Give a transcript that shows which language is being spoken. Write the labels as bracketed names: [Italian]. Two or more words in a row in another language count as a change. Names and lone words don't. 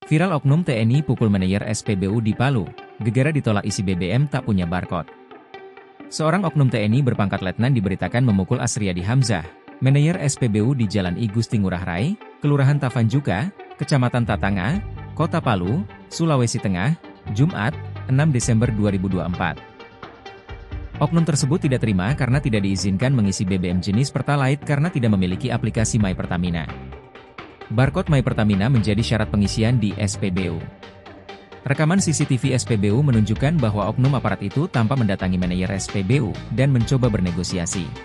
[Indonesian] Viral oknum TNI pukul manajer SPBU di Palu, gegara ditolak isi BBM tak punya barcode. Seorang oknum TNI berpangkat letnan diberitakan memukul Asriyadi Hamzah, manajer SPBU di Jalan I Gusti Ngurah Rai, Kelurahan Tavanjuka, Kecamatan Tatanga, Kota Palu, Sulawesi Tengah, Jumat, 6 Desember 2024. Oknum tersebut tidak terima karena tidak diizinkan mengisi BBM jenis Pertalite karena tidak memiliki aplikasi My Pertamina. Barcode My Pertamina menjadi syarat pengisian di SPBU. Rekaman CCTV SPBU menunjukkan bahwa oknum aparat itu tanpa mendatangi manajer SPBU dan mencoba bernegosiasi.